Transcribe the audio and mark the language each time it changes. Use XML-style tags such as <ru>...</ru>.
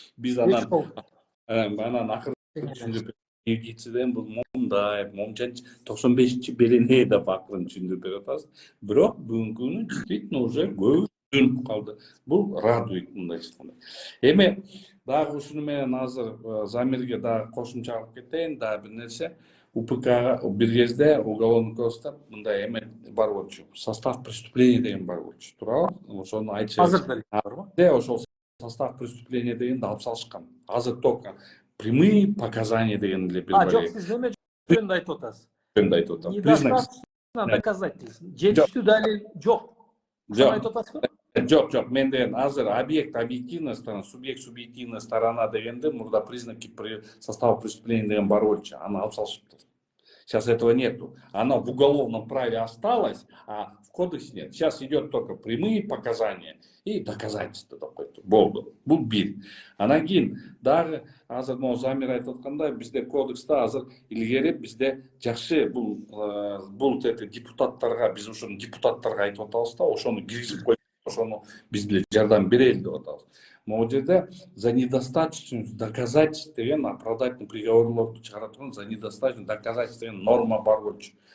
<ky>Биз анан акыры түшүндүрүп преждициядан бул мындай, момчанч 95-чи берене деп акырын түшүндүрүп берип атабыз. Бирок бүгүнкү күнү</ky> <ru>действительно уже</ru> <ky>көбү калды. Бул</ky> <ru>радует</ru> <ky>мындай айтканда. Эми дагы ушуну менен азыр Замирге дагы кошумча алып кетейин, дагы бир нерсе. УПК бир кезде</ky> <ru>уголовный</ru> <ky>кодекста мындай эме бар болчу.</ky> <ru>Состав преступления</ru> <ky>деген бар болчу. Туурабы? Ошону айтчы. Азыр деле барбы? Ошол</ky> <ru>состав преступления</ru> <ky>дегенди алып салышкан. Азыр</ky> <ru>только прямые показания</ru> <ky>деген эле бир бар. Жок, сиз неме жөнүндө айтып атасыз? Айтып атам.</ky> <ru>Недостаточно доказательств.</ru> <ky>Жетиштүү далил жок. Ошону айтып атасызбы? Жок, мен деген азыр объект</ky> <ru>объективная сторона,</ru> <ky>субъект</ky> <ru>субъективная сторона</ru> <ky>дегенде мурда</ky> <ru>признаки состава преступления</ru> <ky>деген бар болчу. Аны алып салышыптыр.</ky> <ru>Сейчас этого нету. Оно в уголовном праве осталось, а в кодексе нет. Сейчас идет только прямые показания и доказательства.</ru> <ky>Болду. Бул бир. Анан кийин дагы азыр могу Замир айтып аткандай, бизде кодекста азыр илгери бизде жакшы бул депутаттарга, биз ошону депутаттарга айтып атабыз да, ошону киргизип коюп, ошону биз деле жардам берели деп атабыз. Могу жерде</ky> <ru>за недостаточность доказательств</ru> <ky>деген оправдательный приговорлорду чыгара турган за недостаточность доказательств деген норма бар болчу.</ky>